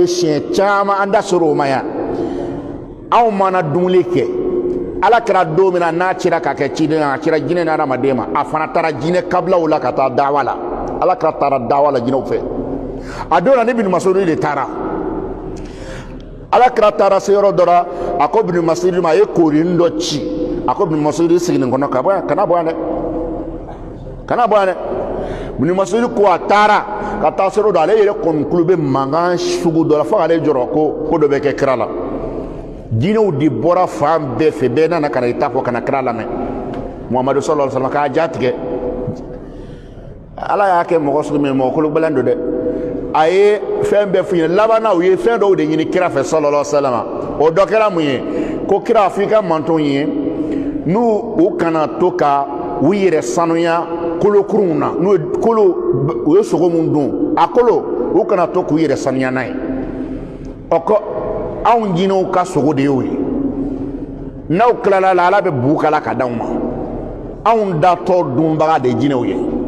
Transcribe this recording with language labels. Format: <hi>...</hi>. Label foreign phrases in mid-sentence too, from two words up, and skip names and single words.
<bm>siɲɛ caman an da sɔrɔ o ma yan anw mana dumuni kɛ ala kɛra don min na n'a cira k'a kɛ ciden a cira jinɛ ni adamaden ma a fana taara jinɛ kabilaw la ka taa dawa la ala kɛra taara dawa la jinɛw fɛ a don na ni Ibn Mas'ud de taara ala kɛra taara se yɔrɔ dɔ la a ko Ibn Mas'ud ma a ye koori dɔ ci a ko Ibn Mas'ud sigi nin kɔnɔ kana bɔ yan dɛ Ibn Mas'ud ko a taara ka taa se yɔrɔ dɔ ale yɛrɛ kɔni kulo bɛ mankan sugu dɔ la fo k'ale jɔrɔ ko dɔ bɛ kɛ kira la jinɛw de bɔra fan bɛɛ fɛ bɛɛ nana ka na i ta fɔ ka na kira lamɛn Muhamadu</bm> <ar>صلى الله عليه وسلم</ar> <bm>k'a ja tigɛ ala y'a kɛ mɔgɔ sugu min mɔgɔ kologɛlɛn don dɛ a ye fɛn bɛɛ f'u ɲɛna labanna u ye fɛn dɔw de ɲini kira fɛ</bm> <ar>صلى الله عليه وسلم</ar> <bm>o dɔ kɛra mun ye ko kira f'i ka mantonw ye n'u u kana to ka u yɛrɛ sanuya kolokurunw na n'u ye kolo u ye sogo mun dun a kolo u kana to k'u yɛrɛ sanuya n'a ye anw jinɛw ka sogo de y'o ye n'aw tilala la ala bɛ bu kala ka d'aw ma anw datɔ dunbaga de jinɛw ye</bm>